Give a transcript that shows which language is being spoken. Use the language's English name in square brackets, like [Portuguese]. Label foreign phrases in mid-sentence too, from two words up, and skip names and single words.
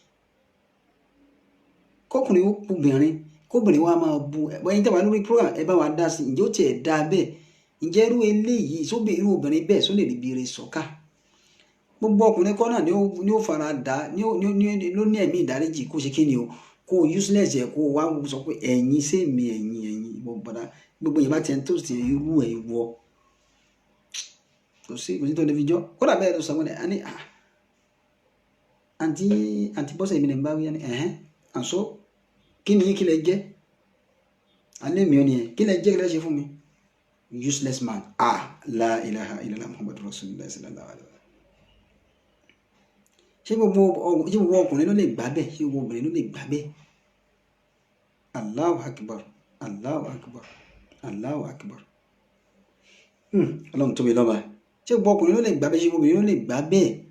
[Yoruba] kọkùnrin ó kúbìnrin kóbìnrin wa máa bu ẹ̀yin tẹ́wàá lórí program ẹ bá wa dá sí ǹjẹ́ ó tiẹ̀ dá bẹ́ẹ̀ ǹjẹ́ irú eléyìí sóbì irú obìnrin bẹ́ẹ̀ só lè rí bire sọ́kà gbogbo ọkùnrin kọ́ náà ni ó fara dá ló ní ẹ̀mí ìdáríjì kó ṣe kí ni o kó useless ẹ̀ kó wá sọ pé ẹ̀yin sẹ́mi ẹ̀yin gbogbo yìí bá tiẹ̀ tó ti irú ẹ̀ wọ kò sí tó lè fi jọ kódà bẹ́ẹ̀ ló sọ wọ́n ẹ̀ ní àǹtí bọ́sẹ̀ mi lè ń bá wí àṣọ kí ni kí lẹ jẹ́ alẹ́ mi ò ní ẹ̀ kí lẹ jẹ́ kí lẹ ṣe fún mi [English] useless man [Arabic] لا إله إلا الله محمد رسول الله صلى الله عليه وسلم [Yoruba] ṣé gbogbo ọkùnrin ló lè gbà bẹ́ẹ̀ ṣé gbogbo obìnrin ló lè gbà bẹ́ẹ̀ [Arabic] الله أكبر الله أكبر الله أكبر [Yoruba] ọlọ́run tóbi lọ́ba ṣé gbogbo ọkùnrin ló lè gbà bẹ́ẹ̀ ṣé gbogbo obìnrin ló lè gbà bẹ́ẹ̀